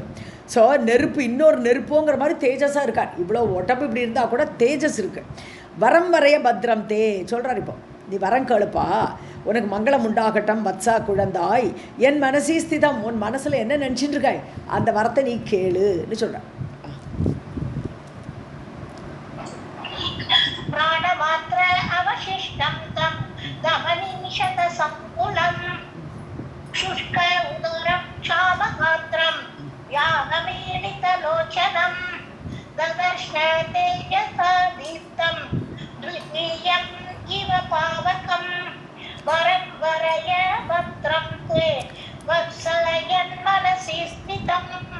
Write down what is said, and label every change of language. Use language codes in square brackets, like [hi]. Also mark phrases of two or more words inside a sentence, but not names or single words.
[ta] ஸோ நெருப்பு இன்னொரு நெருப்போங்கிற மாதிரி தேஜஸாக இருக்கான். இவ்வளோ உடம்பு இப்படி இருந்தால் கூட தேஜஸ் இருக்குது. [sa] वरं वरय भद्रं ते [ta] சொல்கிறார். இப்போ நீ வரம் கேளுப்பா, உனக்கு மங்களம் உண்டாகட்டும் வத்சா குழந்தாய், [sa] यन् मनसि स्थितम्, [ta] உன் மனசில் என்ன நினச்சிட்டு இருக்காய் அந்த வரத்தை நீ கேளுன்னு சொல்கிறான். [sa] प्राणमात्र अवशिष्टं तं दमनीशत संकुलं शुष्क उदरं क्षामगात्रं व्यानमीलितलोचनं ददर्श तेजसा दीप्तं द्वितीयम् इव पावकं वरं वरय भद्रं ते वत्सलयन्मनसि स्थितम्.